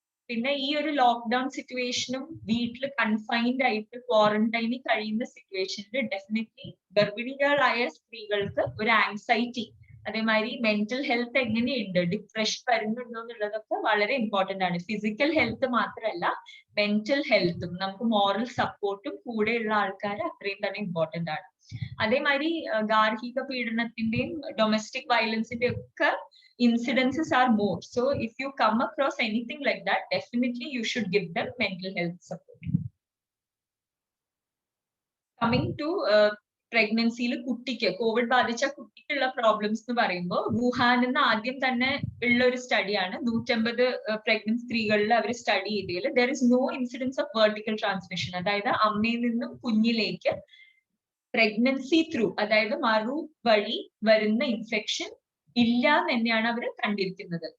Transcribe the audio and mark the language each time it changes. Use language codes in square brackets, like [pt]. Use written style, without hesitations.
[ml] പിന്നെ ഈ ഒരു ലോക്ക്ഡൌൺ സിറ്റുവേഷനും വീട്ടിൽ കൺഫൈൻഡ് ആയിട്ട് ക്വാറന്റൈനിൽ കഴിയുന്ന സിറ്റുവേഷനിൽ ഡെഫിനറ്റ്ലി ഗർഭിണികളായ സ്ത്രീകൾക്ക് ഒരു ആങ്സൈറ്റി, അതേമാതിരി മെന്റൽ ഹെൽത്ത് എങ്ങനെയുണ്ട്, ഡിപ്രഷൻ വരുന്നുണ്ടോ എന്നുള്ളതൊക്കെ വളരെ ഇമ്പോർട്ടന്റ് ആണ്. ഫിസിക്കൽ ഹെൽത്ത് മാത്രമല്ല, മെന്റൽ ഹെൽത്തും നമുക്ക് മോറൽ സപ്പോർട്ടും കൂടെയുള്ള ആൾക്കാർ അത്രയും തന്നെ ഇമ്പോർട്ടന്റ് ആണ്. അതേമാതിരി ഗാർഹിക പീഡനത്തിന്റെയും ഡൊമസ്റ്റിക് വയലൻസിന്റെയും ഒക്കെ [en] incidences are more. So if you come across anything like that, definitely you should give them mental health support. Coming to [ml] പ്രഗ്നൻസിയിൽ കുട്ടിക്ക് കോവിഡ് ബാധിച്ച കുട്ടിക്കുള്ള പ്രോബ്ലംസ് എന്ന് പറയുമ്പോൾ, വുഹാനിൽ നിന്ന് ആദ്യം തന്നെ ഉള്ള ഒരു സ്റ്റഡിയാണ്. 150 പ്രഗ്നന്റ് സ്ത്രീകളിൽ അവർ സ്റ്റഡി ചെയ്തതിൽ [en] there is no incidence of vertical transmission, [ml] അതായത് അമ്മയിൽ നിന്നും കുഞ്ഞിലേക്ക് പ്രഗ്നൻസി ത്രൂ, അതായത് മറു വഴി വരുന്ന ഇൻഫെക്ഷൻ ഇല്ല എന്ന് തന്നെയാണ് അവർ കണ്ടിരിക്കുന്നത്.